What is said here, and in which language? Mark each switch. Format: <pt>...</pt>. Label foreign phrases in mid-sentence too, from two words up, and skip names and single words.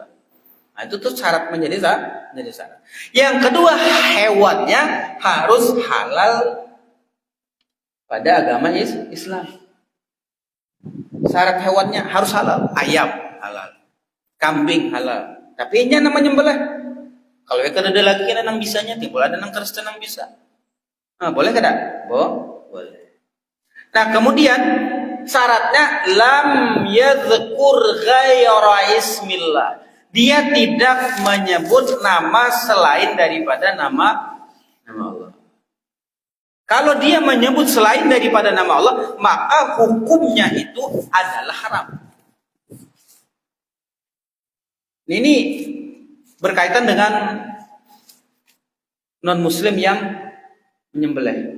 <id>Nah, itu tuh syarat menjadi syarat. Yang kedua, hewannya harus halal pada agama Islam. Syarat hewannya harus halal. Ayam halal, kambing halal. Tapi ini namanya menyembelih.</id> <bjn>Kalau ikan ada lagi kan nang bisanya, timbul ada nang Kristen nang bisa.</bjn> <id>Nah, boleh kada? Boleh. Nah, kemudian syaratnya</id> <ar>لم يذكر غير اسم الله.</ar> <id>Dia tidak menyebut nama selain daripada nama Allah. Kalau dia menyebut selain daripada nama Allah, maka hukumnya itu adalah haram. Ini berkaitan dengan non-muslim yang menyembelih.</id>